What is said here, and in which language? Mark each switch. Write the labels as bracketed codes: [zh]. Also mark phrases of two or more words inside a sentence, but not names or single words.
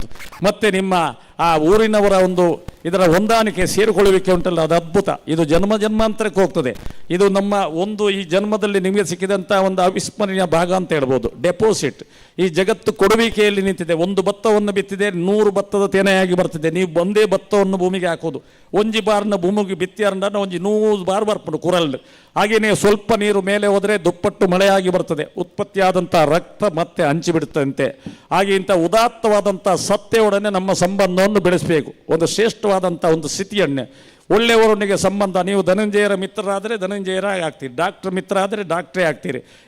[kn] ಮತ್ತು ನಿಮ್ಮ ಆ ಊರಿನವರ ಇದರ ಹೊಂದಾಣಿಕೆ, ಸೇರಿಕೊಳ್ಳುವಿಕೆ ಉಂಟಲ್ಲ, ಅದು ಅದ್ಭುತ. ಇದು ಜನ್ಮಾಂತರಕ್ಕೆ ಹೋಗ್ತದೆ. ಇದು ನಮ್ಮ ಈ ಜನ್ಮದಲ್ಲಿ ನಿಮಗೆ ಸಿಕ್ಕಿದಂಥ ಒಂದು ಅವಿಸ್ಮರಣೀಯ ಭಾಗ ಅಂತ ಹೇಳ್ಬೋದು. ಡೆಪೋಸಿಟ್ ಈ ಜಗತ್ತು ಕೊಡುವಿಕೆಯಲ್ಲಿ ನಿಂತಿದೆ. ಒಂದು ಭತ್ತವನ್ನು ಬಿತ್ತಿದೆ, 100 ಭತ್ತದ ತೆನೆಯಾಗಿ ಬರ್ತಿದೆ. ನೀವು ಒಂದೇ ಭತ್ತವನ್ನು ಭೂಮಿಗೆ ಹಾಕೋದು, [tcy] ಒಂಜಿ ಬಾರ್ನ ಭೂಮಿಗೆ ಬಿತ್ತಿಯಾರಂಡ ಒಂಜಿ 100 ಬಾರ್ ಬರ್ಪುಂಡು ಕುರಲ್. [kn] ಹಾಗೆಯೇ ಸ್ವಲ್ಪ ನೀರು ಮೇಲೆ ಹೋದರೆ ದುಪ್ಪಟ್ಟು ಮಳೆಯಾಗಿ ಬರ್ತದೆ. ಉತ್ಪತ್ತಿಯಾದಂಥ ರಕ್ತ ಮತ್ತೆ ಹಂಚಿಬಿಡುತ್ತಂತೆ. ಹಾಗೆ ಇಂಥ ಉದಾತ್ತವಾದಂಥ ಸತ್ಯವೊಡನೆ ನಮ್ಮ ಸಂಬಂಧವನ್ನು ಬೆಳೆಸಬೇಕು. ಒಂದು ಶ್ರೇಷ್ಠವಾದಂಥ ಒಂದು ಸ್ಥಿತಿಯನ್ನೇ, ಒಳ್ಳೆಯವರೊಂದಿಗೆ ಸಂಬಂಧ. ನೀವು ಧನಂಜಯರ ಮಿತ್ರರಾದರೆ ಧನಂಜಯರಾಗಿ ಆಗ್ತೀರಿ, ಡಾಕ್ಟರ್ ಮಿತ್ರ ಆದರೆ ಡಾಕ್ಟ್ರೇ ಆಗ್ತೀರಿ.